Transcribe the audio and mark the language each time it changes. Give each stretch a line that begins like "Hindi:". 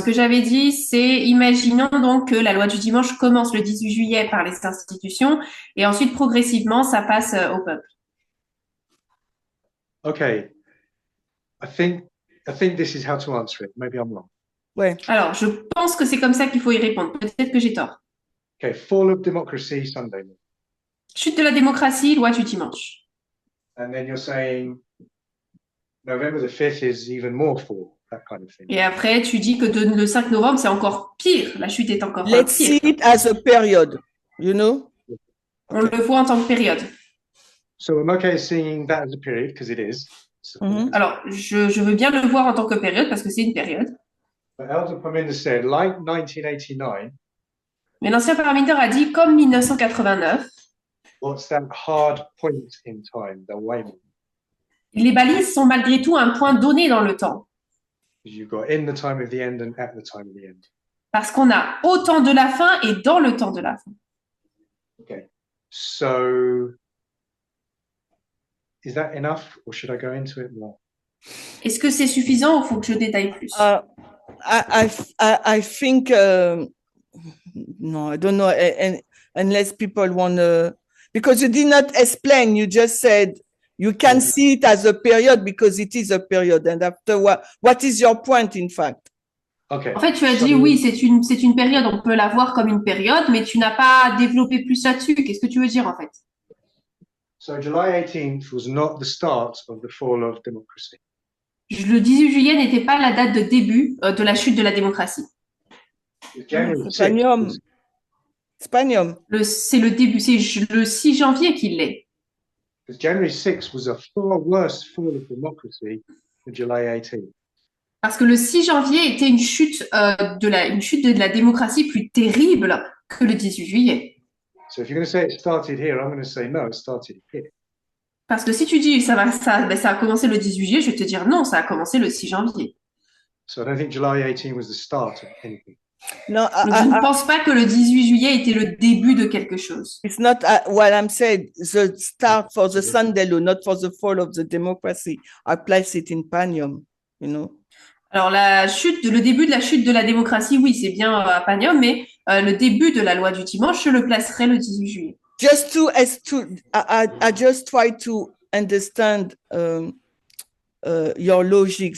French: ce que j'avais dit, c'est imaginons donc que la loi du dimanche commence le 18 juillet par les institutions et ensuite progressivement ça passe au peuple.
English: Okay. I think this is how to answer it. Maybe I'm wrong.
French: Ouais. Alors je pense que c'est comme ça qu'il faut y répondre. Peut-être que j'ai tort.
English: Okay, fall of democracy, Sunday law.
French: Chute de la démocratie, loi du dimanche.
English: And then you're saying November the 5th is even more fall, that kind of thing.
French: Et après, tu dis que le 5 novembre, c'est encore pire. La chute est encore
English: Let's see
French: pire.
English: it as a period. You know.
French: On le voit en tant que période.
English: So I'm okay seeing that as a period because it is.
French: Alors, je veux bien le voir en tant que période parce que c'est une période.
English: But Elder Parminder said, like 1989,
French: Mais l'ancien parlementaire a dit, comme 1989,
English: what's that hard point in time, the waymark?
French: les balises sont malgré tout un point donné dans le temps.
English: Because you've got in the time of the end and at the time of the end.
French: Parce qu'on a au temps de la fin et dans le temps de la fin.
English: Okay. So is that enough or should I go into it more?
French: Est-ce que c'est suffisant ou faut que je détaille plus?
English: I think no, I don't know, and unless people want to, because you did not explain. You just said you can see it as a period because it is a period, and after what is your point, in fact? Okay.
French: En fait, tu as dit oui, c'est une période, on peut la voir comme une période, mais tu n'as pas développé plus là-dessus. Qu'est-ce que tu veux dire en fait?
English: So July 18th was not the start of the fall of democracy.
French: Le 18 juillet n'était pas la date de début de la chute de la démocratie.
English: January 6th Spanium. was- Spanium.
French: C'est le début, c'est le 6 janvier qu'il l'est.
English: because January 6th was a far worse fall of democracy than July 18th.
French: Parce que le 6 janvier était une chute de la démocratie plus terrible que le 18 juillet.
English: So if you're going to say it started here, I'm going to say no, it started here.
French: Parce que si tu dis ça a commencé le 18 juillet, je vais te dire non, ça a commencé le 6 janvier.
English: So I don't think July 18 was the start of anything. No,
French: Donc je ne pense pas que le 18 juillet était le début de quelque chose.
English: it's not what I'm saying. The start for the Sunday law, not for the fall of the democracy. I place it in Panium, you know.
French: Alors le début de la chute de la démocratie, oui, c'est bien à Panium, mais le début de la loi du dimanche, je le placerai le 18 juillet.
English: Just I just try to understand your logic.